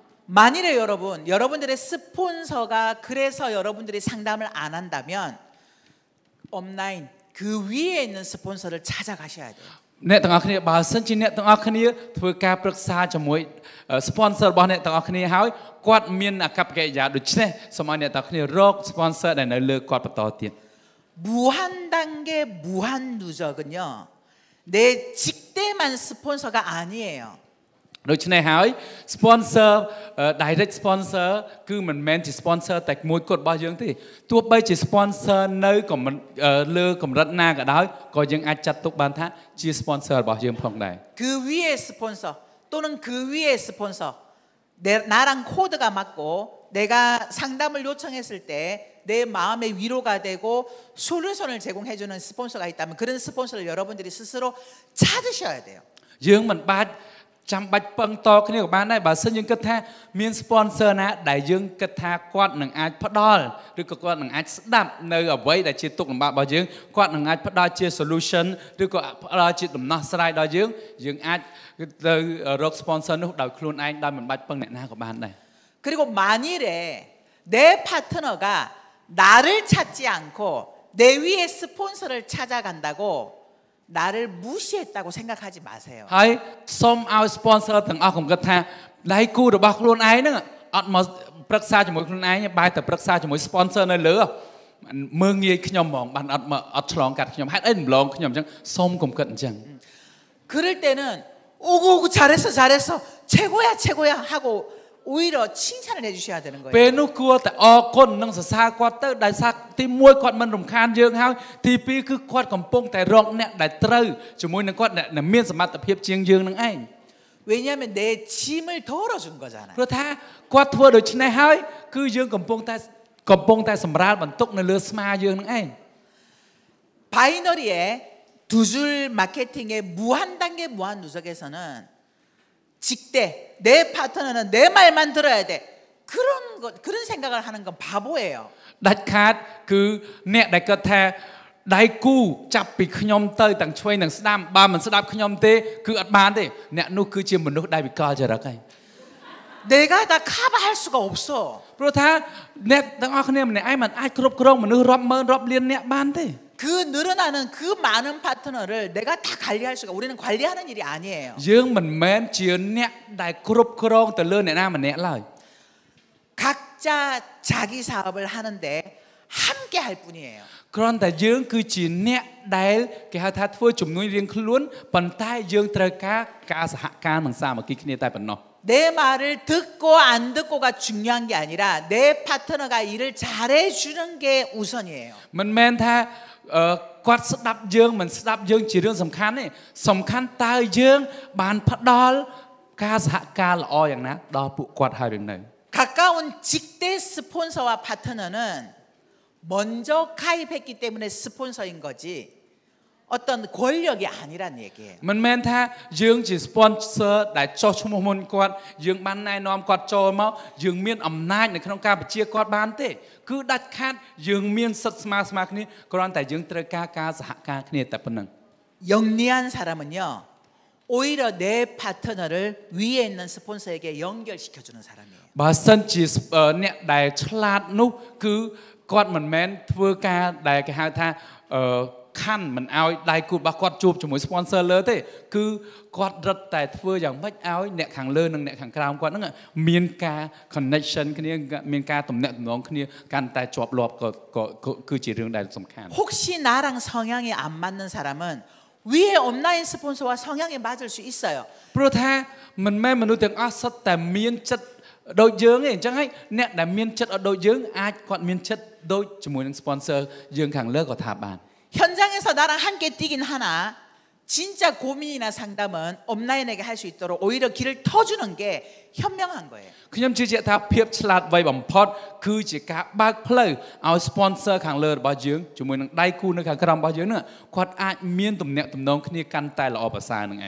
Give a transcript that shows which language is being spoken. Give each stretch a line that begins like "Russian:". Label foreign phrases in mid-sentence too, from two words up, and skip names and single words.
Korean: 만일에 여러분들의 스폰서가 그래서 여러분들이 상담을 안 한다면 온라인 그 위에 있는 스폰서를 찾아가셔야 돼요.
Khmer: អ្នកទាំងអស់គ្នាបើសិនជាអ្នកទាំងអស់គ្នាធ្វើការប្រឹក្សាជាមួយ sponsor របស់អ្នកទាំងអស់គ្នាហើយគាត់មានអាកប្បកិរិយាដូចនេះសូមឲ្យអ្នកទាំងអស់គ្នារក sponsor ដែលនៅលើគាត់បន្តទៀត
Korean: 무한 단계 무한 누적은요. 내 직대만 스폰서가 아니에요.
Khmer: ដូច្នេះហើយ
English: sponsor direct sponsor
Khmer: គឺមិនមែនជា sponsor តែមួយគត់របស់យើងទេទោះបីជា sponsor នៅលើកម្រិតណាក៏ដោយក៏យើងអាចចាត់ទុកបានថាជា sponsor របស់យើងផងដែរ
Korean: 그 위에 스폰서 또는 그 위에 스폰서 나랑 코드가 맞고 내가 상담을 요청했을 때 내 마음의 위로가 되고 솔루션을 제공해주는 스폰서가 있다면 그런 스폰서를 여러분들이 스스로 찾으셔야 돼요.
Khmer: យើងមិនបាច់ចាំបាច់ពឹងតគ្នាក៏បានដែរបើសិនយើងគិតថាមាន sponsor ណាដែលយើងគិតថាគាត់នឹងអាចផ្ដល់ឬក៏គាត់នឹងអាចស្ដាប់នៅអ្វីដែលជាទុក្ខលំបាករបស់យើងគាត់នឹងអាចផ្ដល់ជា solution ឬក៏ផ្ដល់ជាដំណោះស្រាយដល់យើងអាចទៅរក sponsor នោះដោយខ្លួនឯងដោយមិនបាច់ពឹងអ្នកណាក៏បានដែរ
Korean: 그리고 만일에 내 파트너가 나를 찾지 않고 내 위에 스폰서를 찾아간다고 나를 무시했다고 생각하지 마세요.
Khmer: ហើយសូមឲ្យ sponsor ទាំងអស់កុំគិតថាដៃគូរបស់ខ្លួនឯងហ្នឹងអត់មកប្រឹក្សាជាមួយខ្លួនឯងបែរទៅប្រឹក្សាជាមួយ sponsor នៅលើមើងងាយខ្ញុំហ្មងបានអត់ឆ្លងកាត់ខ្ញុំហេតុអីម្លងខ្ញុំអញ្ចឹងសូមកុំគិតអញ្ចឹង
Korean: 그럴 때는 오고 잘했어 최고야 하고 오히려 칭찬을 해주셔야 되는 거예요.
Khmer: ពេលនោះគួរតែអរគុណនិងសរសើរគាត់ទៅដែលសាទី1គាត់មិនរំខានយើងហើយទី2គឺគាត់កំពុងតែរកអ្នកដែលត្រូវជាមួយនឹងគាត់អ្នកមានសមត្ថភាពជាងយើងនឹងឯង
Korean: 왜냐하면 내 짐을 덜어준 거잖아요.
Khmer: ព្រោះថាគាត់ធ្វើដូច្នេះហើយគឺយើងកំពុងតែសម្រាលបន្ទុកនៅលើស្មាយើងនឹងឯង
Korean: 바이너리의 두 줄 마케팅의 무한 단계 무한 누적에서는 직대 내 파트너는 내 말만 들어야 돼 그런 생각을 하는 건 바보예요.
Khmer: ដាច់ខាតគឺអ្នកដែលគាត់ថាដៃគូចាប់ពីខ្ញុំទៅទាំងឆ្វេងទាំងស្ដាំបើមិនស្ដាប់ខ្ញុំទេគឺអត់បានទេអ្នកនោះគឺជាមនុស្សដែលវិកលចរិតហើយ
Korean: 내가 다 커버할 수가 없어.
Khmer: ព្រោះថាអ្នកទាំងអស់គ្នាម្នាក់ឯងមិនអាចគ្រប់គ្រងមនុស្សរាប់ម៉ឺនរាប់លានអ្នកបានទេ
Korean: 그 늘어나는 그 많은 파트너를 내가 다 관리할 수가 우리는 관리하는 일이 아니에요.
Khmer: យើងមិនមែនជាអ្នកដែលគ្រប់គ្រងទៅលើអ្នកណាម្នាក់ឡើយ
Korean: 각자 자기 사업을 하는데 함께 할 뿐이에요.
Khmer: គ្រាន់តែយើងគឺជាអ្នកដែលគេហៅថាធ្វើជំនួយរៀងខ្លួនប៉ុន្តែយើងត្រូវការសហការនិងសាមគ្គីគ្នាតែប៉ុណ្ណោះ
Korean: 내 말을 듣고 안 듣고가 중요한 게 아니라 내 파트너가 일을 잘해 주는 게 우선이에요.
Khmer: មិនមែនថាគាត់ស្ដាប់យើងមិនស្ដាប់យើងជារឿងសំខាន់ទេសំខាន់តើយើងបានផ្ដល់ការសហការល្អយ៉ាងណាដល់ពួកគាត់ហើយឬនៅ
Korean: 가까운 직대 스폰서와 파트너는 먼저 가입했기 때문에 스폰서인 거지 어떤 권력이 아니란 얘기예요.
Khmer: មិនមែនថាយើងជា sponsor ដែលចោះឈ្មោះមុនគាត់យើងបានណែនាំគាត់ចូលមកយើងមានអំណាចនៅក្នុងការបញ្ជាគាត់បានទេគឺដាច់ខាតយើងមានសិទ្ធិស្មើគ្នាគ្រាន់តែយើងត្រូវការសហការគ្នាតែប៉ុណ្ណឹង
Korean: 영리한 사람은요 오히려 내 파트너를 위에 있는 스폰서에게 연결시켜주는 사람이에요.
Khmer: បើសិនជាអ្នកដែលឆ្លាតនោះគឺគាត់មិនមែនធ្វើការដែលគេហៅថាខណ្ឌមិនឲ្យដៃគូរបស់គាត់ជួបជាមួយ sponsor លើទេគឺគាត់រឹតតែធ្វើយ៉ាងម៉េចឲ្យអ្នកខាងលើនិងអ្នកខាងក្រោមគាត់ហ្នឹងមានការ connection គ្នាមានការទំនាក់ទំនងគ្នាកាន់តែជាប់លាប់ក៏គឺជារឿងដែលសំខាន់
Korean: 혹시 나랑 성향이 안 맞는 사람은 위에 온라인 스폰서와 성향이 맞을 수 있어요.
Khmer: ព្រោះថាមិនមែនមនុស្សទាំងអស់សុទ្ធតែមានចិត្តដូចយើងទេអញ្ចឹងហើយអ្នកដែលមានចិត្តអត់ដូចយើងអាចគាត់មានចិត្តដូចជាមួយនឹង sponsor យើងខាងលើក៏ថាបាន
Korean: 현장에서 나랑 함께 뛰긴 하나 진짜 고민이나 상담은 업라인에게 할 수 있도록 오히려 길을 터주는 게 현명한 거예요.
Khmer: ខ្ញុំជឿជាក់ថាភាពឆ្លាតវៃបំផុតគឺជាការបើកផ្លូវឲ្យ sponsor ខាងលើរបស់យើងជាមួយនឹងដៃគូនៅខាងក្រោមរបស់យើងនឹងគាត់អាចមានទំនាក់ទំនងគ្នាកាន់តែល្អប្រសើរនឹងឯង